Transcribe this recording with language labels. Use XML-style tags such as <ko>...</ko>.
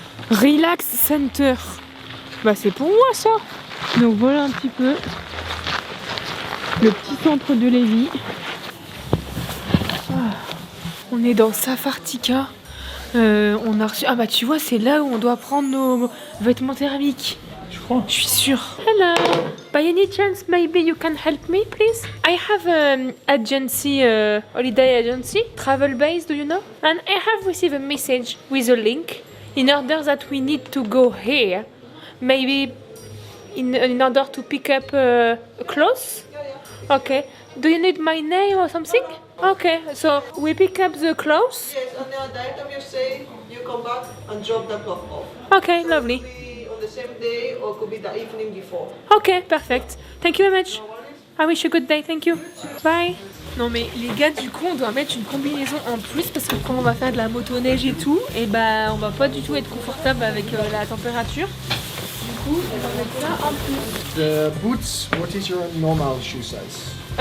<fr>Relax Center. Bah c'est pour moi ça. Donc voilà un petit peu le petit centre de Lévis. On est dans Safartica. On a reçu... Ah bah tu vois, c'est là où on doit prendre nos vêtements thermiques. Tu crois? Je suis sûre. Hello.</fr> <en>By any chance, maybe you can help me, please? I have an agency, holiday agency, travel base, do you know? And I have received a message with a link in order that we need to go here. Maybe in order to pick up clothes? Okay. Do you need my name or something? Okay, so we pick up the clothes. Yes, and then at the end of your stay, you come back and drop the cloth off. Okay, lovely. Could be on the same day or could be the evening before. Okay, perfect. Thank you very much. I wish you a good day, thank you. Bye.</en> <fr>Non mais les gars, du coup on doit mettre une combinaison en plus parce que quand on va faire de la motoneige et tout, et bah on va pas du tout être confortable avec la température. Du coup on va mettre ça en plus.</fr> <en>The boots, what is your normal shoe size?</en>